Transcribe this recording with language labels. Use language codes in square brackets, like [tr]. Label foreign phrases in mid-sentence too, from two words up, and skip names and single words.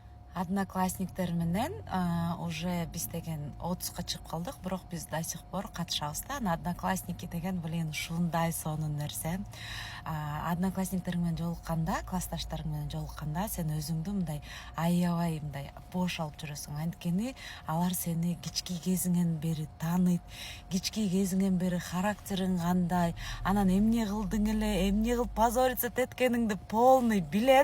[ky] Одноклассниктер менен уже биз деген 30-ка чыгып калдык, бирок биз [ru] до сих пор [ky] катышабыз да. Одноклассники деген блин ушундай сонун нерсе. Одноклассниктер менен жолукканда, классташтарың менен жолукканда сен өзүңдү мындай аябай мындай бош алып жүрөсүң. Анткени алар сени кички кезиңен бери тааныйт, кички кезиңен бери характериң кандай, анан эмне кылдың эле, эмне кылып позориться эткениңди [ru] полный билет.